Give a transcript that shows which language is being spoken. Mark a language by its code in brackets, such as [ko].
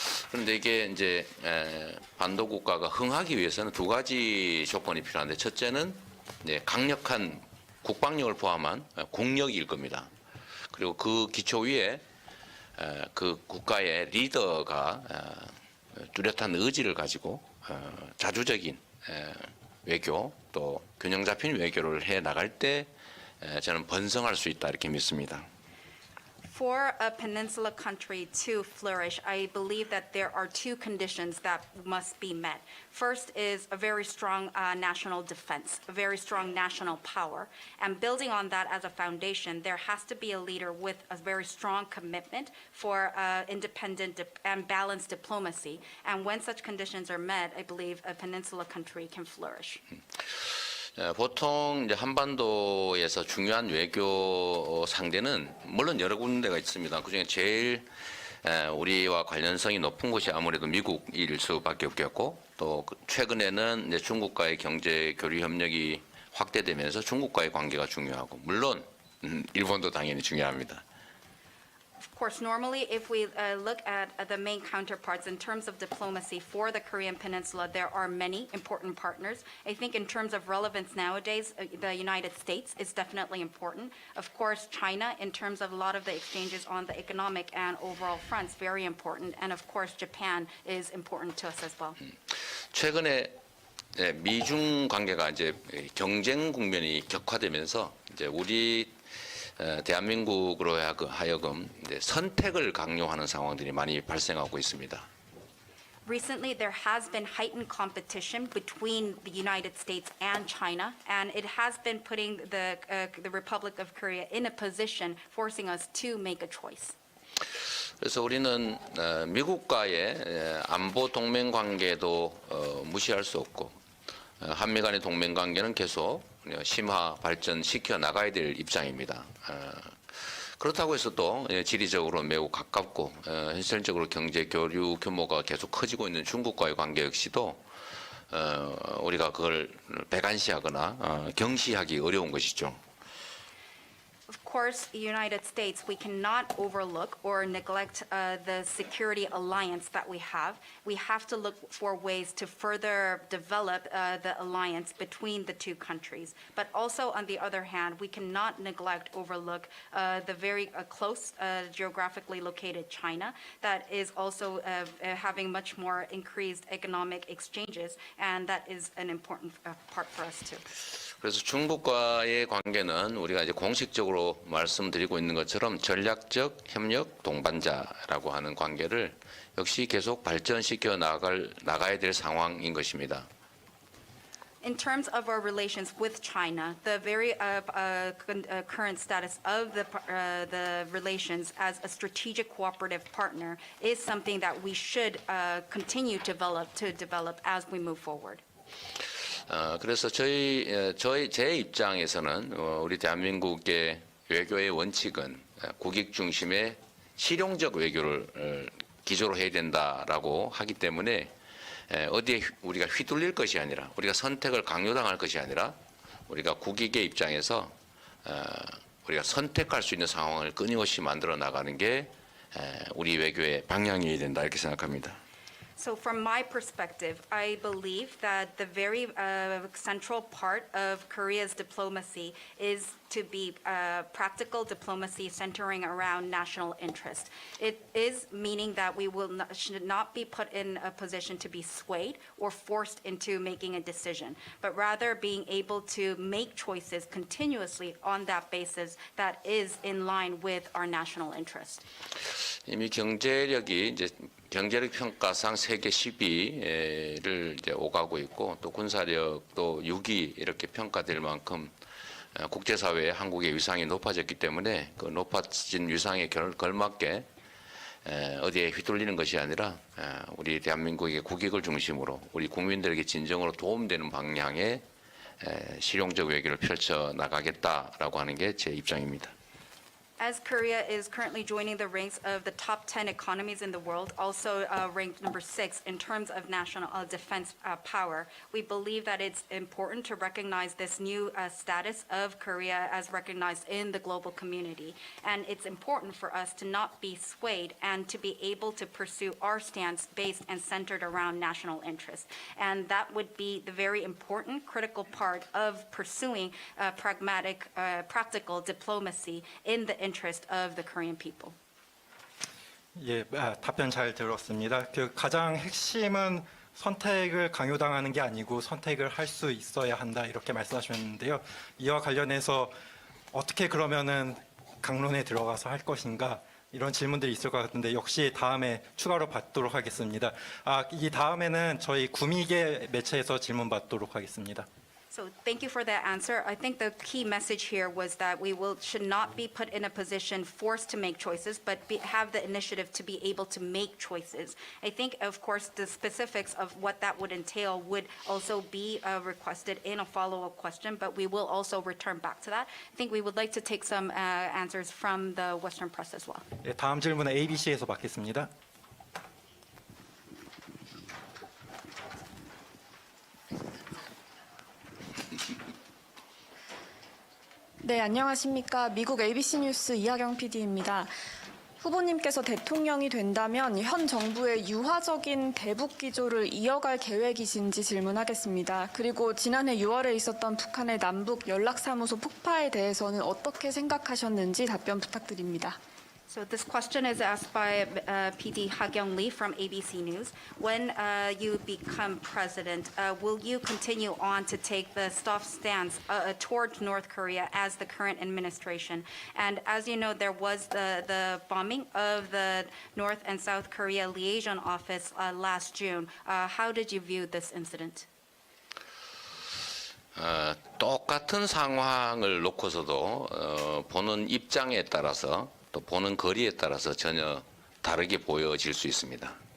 [ko] 그런데 이게 이제 반도 국가가 흥하기 위해서는 두 가지 조건이 필요한데 첫째는 이제 강력한 국방력을 포함한 국력일 겁니다. 그리고 그 기초 위에 그 국가의 리더가 뚜렷한 의지를 가지고 자주적인 외교 또 균형 잡힌 외교를 해 나갈 때 저는 번성할 수 있다 이렇게 믿습니다. [en] For a peninsula country to flourish, I believe that there are two conditions that must be met. First is a very strong national defense, a very strong national power. And building on that as a foundation, there has to be a leader with a very strong commitment for independent and balanced diplomacy. And when such conditions are met, I believe a peninsula country can flourish. [ko] 보통 이제 한반도에서 중요한 외교 상대는 물론 여러 군데가 있습니다. 그중에 제일 우리와 관련성이 높은 곳이 아무래도 미국일 수밖에 없겠고 또 최근에는 이제 중국과의 경제 교류 협력이 확대되면서 중국과의 관계가 중요하고 물론 일본도 당연히 중요합니다. [en] Of course, normally if we look at the main counterparts in terms of diplomacy for the Korean Peninsula, there are many important partners. I think in terms of relevance nowadays, the United States is definitely important. Of course, China, in terms of a lot of the exchanges on the economic and overall fronts, very important. And of course, Japan is important to us as well. [ko] 최근에 미중 관계가 이제 경쟁 국면이 격화되면서 이제 우리 대한민국으로 하여금 선택을 강요하는 상황들이 많이 발생하고 있습니다. [en] Recently, there has been heightened competition between the United States and China, and it has been putting the Republic of Korea in a position, forcing us to make a choice. [ko] 그래서 우리는 미국과의 안보 동맹 관계도 무시할 수 없고 한미 간의 동맹 관계는 계속 심화 발전시켜 나가야 될 입장입니다. 그렇다고 해서 또 지리적으로 매우 가깝고 현실적으로 경제 교류 규모가 계속 커지고 있는 중국과의 관계 역시도 우리가 그걸 배관시하거나 경시하기 어려운 것이죠. [en] Of course, the United States, we cannot overlook or neglect the security alliance that we have. We have to look for ways to further develop the alliance between the two countries. But also, on the other hand, we cannot neglect, overlook the very close geographically located China that is also having much more increased economic exchanges, and that is an important part for us too. [ko] 그래서 중국과의 관계는 우리가 이제 공식적으로 말씀드리고 있는 것처럼 전략적 협력 동반자라고 하는 관계를 역시 계속 발전시켜 나가야 될 상황인 것입니다. [en] In terms of our relations with China, the very current status of the relations as a strategic cooperative partner is something that we should continue to develop as we move forward. [ko] 그래서 제 입장에서는 우리 대한민국의 외교의 원칙은 국익 중심의 실용적 외교를 기조로 해야 된다라고 하기 때문에 어디에 우리가 휘둘릴 것이 아니라 우리가 선택을 강요당할 것이 아니라 우리가 국익의 입장에서 우리가 선택할 수 있는 상황을 끊임없이 만들어 나가는 게 우리 외교의 방향이어야 된다 이렇게 생각합니다. [en] So from my perspective, I believe that the very central part of Korea's diplomacy is to be practical diplomacy centering around national interest. It is meaning that we should not be put in a position to be swayed or forced into making a decision, but rather being able to make choices continuously on that basis that is in line with our national interest. [ko] 이미 경제력이 이제 경제력 평가상 세계 10위를 이제 오가고 있고 또 군사력도 6위 이렇게 평가될 만큼 국제사회에 한국의 위상이 높아졌기 때문에 그 높아진 위상에 걸맞게 어디에 휘둘리는 것이 아니라 우리 대한민국의 국익을 중심으로 우리 국민들에게 진정으로 도움되는 방향의 실용적 외교를 펼쳐 나가겠다라고 하는 게 제 입장입니다. [en] As Korea is currently joining the ranks of the top 10 economies in the world, also ranked number 6 in terms of national defense power, we believe that it's important to recognize this new status of Korea as recognized in the global community. And it's important for us to not be swayed and to be able to pursue our stance based and centered around national interest. And that would be the very important, critical part of pursuing pragmatic, practical diplomacy in the interest of the Korean people. [ko] 예, 답변 잘 들었습니다. 그 가장 핵심은 선택을 강요당하는 게 아니고 선택을 할 수 있어야 한다 이렇게 말씀하셨는데요. 이와 관련해서 어떻게 그러면은 강론에 들어가서 할 것인가 이런 질문들이 있을 것 같은데 역시 다음에 추가로 받도록 하겠습니다. 이 다음에는 저희 구미계 매체에서 질문 받도록 하겠습니다. [en] So thank you for that answer. I think the key message here was that we should not be put in a position forced to make choices, but have the initiative to be able to make choices. I think, of course, the specifics of what that would entail would also be requested in a follow-up question, but we will also return back to that. I think we would like to take some answers from the Western press as well. [ko] 예, 다음 질문은 ABC에서 받겠습니다. 네, 안녕하십니까. 미국 ABC 뉴스 이하경 PD입니다. 후보님께서 대통령이 된다면 현 정부의 유화적인 대북 기조를 이어갈 계획이신지 질문하겠습니다. 그리고 지난해 6월에 있었던 북한의 남북 연락사무소 폭파에 대해서는 어떻게 생각하셨는지 답변 부탁드립니다. [en] So this question is asked by PD Ha-kyung Lee from ABC News. When you become president, will you continue on to take the soft stance towards North Korea as the current administration? And as you know, there was the bombing of the North and South Korea liaison office last June. How did you view this incident? [ko] 똑같은 상황을 놓고서도 보는 입장에 따라서 또 보는 거리에 따라서 전혀 다르게 보여질 수 있습니다.